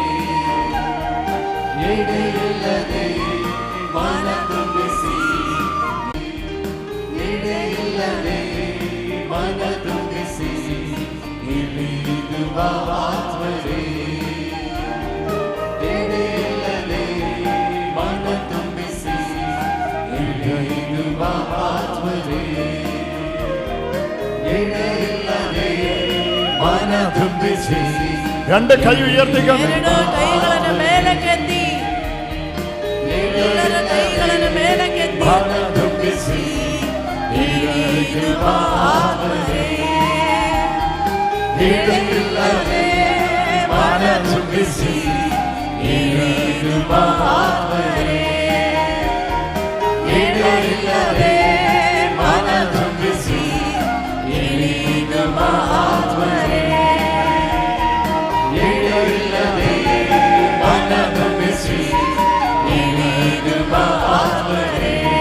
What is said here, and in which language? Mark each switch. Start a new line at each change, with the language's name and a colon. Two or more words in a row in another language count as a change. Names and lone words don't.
Kannada: ಎಡೆಯಿಲ್ಲದೆ ಮನ ತುಂಬಿಸಿ, ಎಡೆಯಿಲ್ಲದೆ ಮನ ತುಂಬಿಸಿ ಇಳಿದುಬಾ ಆತ್ಮನೇ, ಎಡೆಯಿಲ್ಲದೆ ಮನ ತುಂಬಿಸಿ ಇಳಿದುಬಾ ಆತ್ಮನೇ, ಎಡೆಯಿಲ್ಲದೆ ಮನ ತುಂಬಿಸಿ.
Malayalam: രണ്ട് കൈ ഉയർത്തിക്കൊണ്ട്
Kannada: ಎರಡು ಕೈಗಳನ್ನು ಮೇಲಕ್ಕೆತ್ತಿ, ಎಲ್ಲರ ಕೈಗಳನ್ನು ಮೇಲಕ್ಕೆತ್ತಿ ಮನ ತುಂಬಿಸಿ ಇಳಿದುಬಾ ಆತ್ಮನೇ, ಎಡೆಯಿಲ್ಲದೆ ಮನ ತುಂಬಿಸಿ ಇಳಿದುಬಾ ಆತ್ಮನೇ, ಎಡೆಯಿಲ್ಲದೆ ಮನ ತುಂಬಿಸಿ ಇಳಿದುಬಾ ಆತ್ಮನೇ, ಎಡೆಯಿಲ್ಲದೆ ಮನ ತುಂಬಿಸಿ ಇಳಿದುಬಾ ಆತ್ಮನೇ,